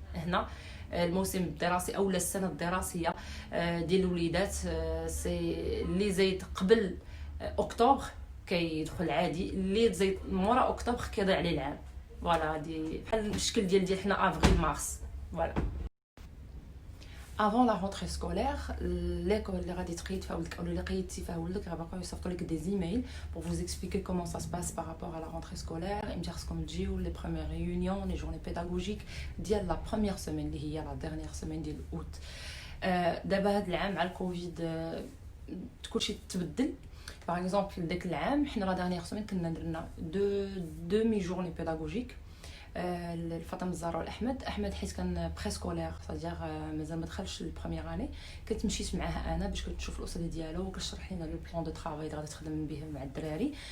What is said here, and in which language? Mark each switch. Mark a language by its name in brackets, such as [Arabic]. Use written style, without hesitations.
[Arabic] هنا الموسم الدراسي اولا السنه الدراسيه ديال الوليدات سي اللي زايد قبل اكتوبر كيدخل عادي، اللي زايد مورا اكتوبر كيضيع عليه العام. فوالا هادي بحال الشكل ديال حنا افريل مارس. فوالا [French] avant la rentrée scolaire, l'école [Arabic] اللي غادي تقيد فيها ولدك او اللي قيدتي فيها ولدك غيبقاو يصيفطوا لك دي زيميل [French] pour vous expliquer comment ça se passe par rapport à la rentrée scolaire. [Arabic] امتى خصكم تجيو [French] les premières réunions, les journées pédagogiques ديال la première semaine اللي هي la dernière semaine ديال août. [Arabic] دابا هاد العام مع الكوفيد كلشي تبدل. باغ اكزومبل داك العام حنا لا dernière semaine كنا درنا [French] demi journée pédagogique [Arabic] لفاطمه الزهراء والاحمد. احمد حيت كان بريسكولير صديق مازال ما دخلش البروميير اني، كنت مشيت معاه انا باش كتشوف الاستاذ ديالو وكتشرح لنا لو بلان دو طرافاي اللي غادي تخدم به مع الدراري.